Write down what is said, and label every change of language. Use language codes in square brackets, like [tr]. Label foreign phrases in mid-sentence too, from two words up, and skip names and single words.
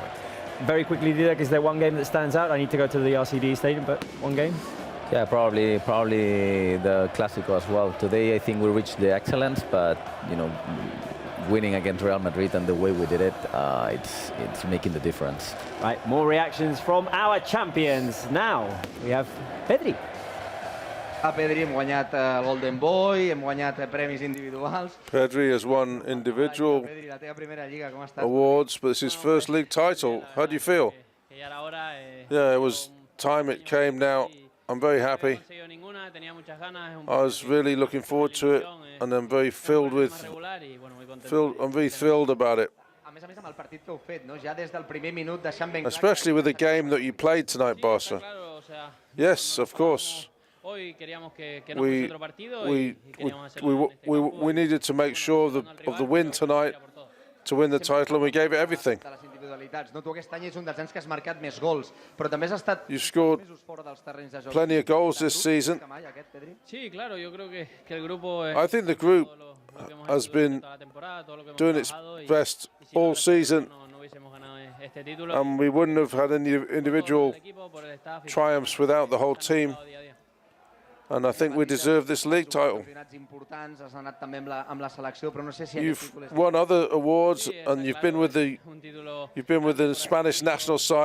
[en] Very quickly, Didac, is there one game that stands out? I need to go to the RCD stadium, but one game? Yeah, probably the Clásico as well. Today, I think we reached the excellence, but you know, winning against Real Madrid and the way we did it, it's making the difference. Right, more reactions from our champions. Now we have Pedri. [ca] Pedri, hem guanyat el Golden Boy, hem guanyat premis individuals. [en] Pedri has won individual awards, but it's his first league title. How do you feel? Yeah, it was time it came now. I'm very happy. I was really looking forward to it, and I'm very thrilled about it. Especially with the game that you played tonight, Barca. Yes, of course. We needed to make sure of the win tonight to win the title, and we gave it everything. [ca] individualitats. No, tu aquest any ets un dels anys que has marcat més gols, però també has estat [en] You scored [ca] mesos fora dels terrenys de joc. [en] plenty of goals this season. [es] Sí, claro, yo creo que el grupo [en] I think the group has been doing its best all season, and we wouldn't have had any individual triumphs without the whole team. And I think we deserve this league title. You've won other awards, and you've been with the Spanish national side.